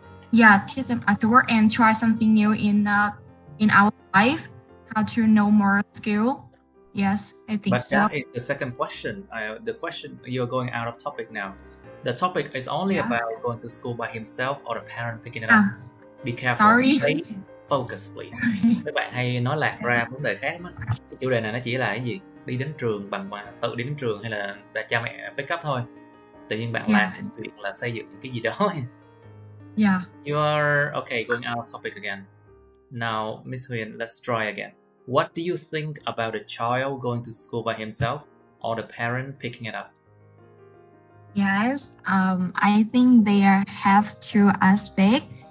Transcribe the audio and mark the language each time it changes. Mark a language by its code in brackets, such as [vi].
[en] Yeah, teach them how to work and try something new in our life, how to know more skill. Yes, I think but so. That is the second question. The question, you're going out of topic now. The topic is only about going to school by himself or the parent picking it up. Be careful. Sorry. Stay focused, please. [vi] Các bạn hay nói lạc ra vấn đề khác lắm. Cái chủ đề này nó chỉ là cái gì? Đi đến trường tự đi đến trường hay là cha mẹ pick up thôi. Tự nhiên bạn làm chuyện là xây dựng cái gì đó. [en] Yeah. You are okay. Going out of topic again. Now, Miss Huyền, let's try again. What do you think about a child going to school by himself or the parent picking it up? Yes, I think there have two aspects.